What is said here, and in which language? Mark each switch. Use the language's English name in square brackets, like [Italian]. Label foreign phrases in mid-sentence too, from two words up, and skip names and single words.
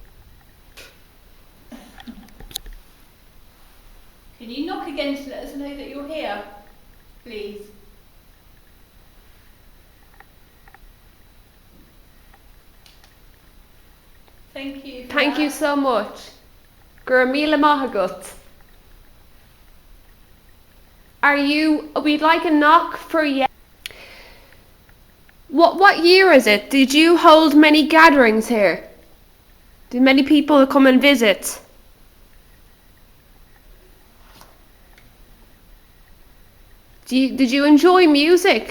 [English] Can you knock again to let us know that you're here, please? Thank you. Thank you so much. [Irish] Gur míle maith agat. [English] We'd like a knock for you. What year is it? Did you hold many gatherings here? Did many people come and visit? Did you enjoy music?